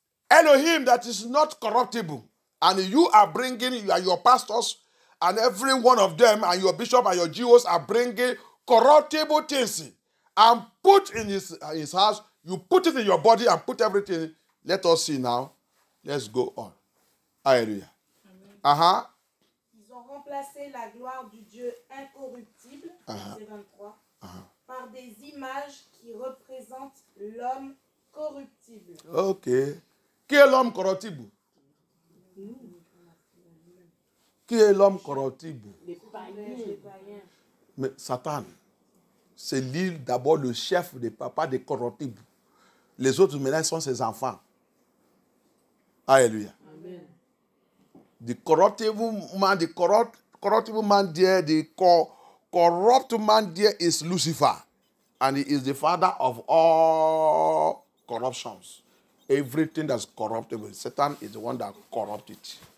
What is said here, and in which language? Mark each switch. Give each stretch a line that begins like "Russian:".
English: Elohim that is not corruptible, and you are bringing, you are your pastors, and every one of them, and your bishop and your GOs are bringing corruptible things and put in his house. You put it in your body and put everything. Let us see now. Let's go on. Alléluia.
French: Ils ont remplacé la gloire du Dieu incorruptible, verset 23, par des images qui représentent l'homme corruptible. Ok. Qui est l'homme corruptible? Qui est l'homme corruptible? Les païens. Mais Satan, c'est lui d'abord le chef des papas des corruptibles. Les autres maintenant sont ses enfants. Alléluia. Amen.
English: The corruptible man, corruptible man there, the corrupt man there is Lucifer. And he is the father of all corruptions. everything that's corruptible. Satan is the one that corrupts it.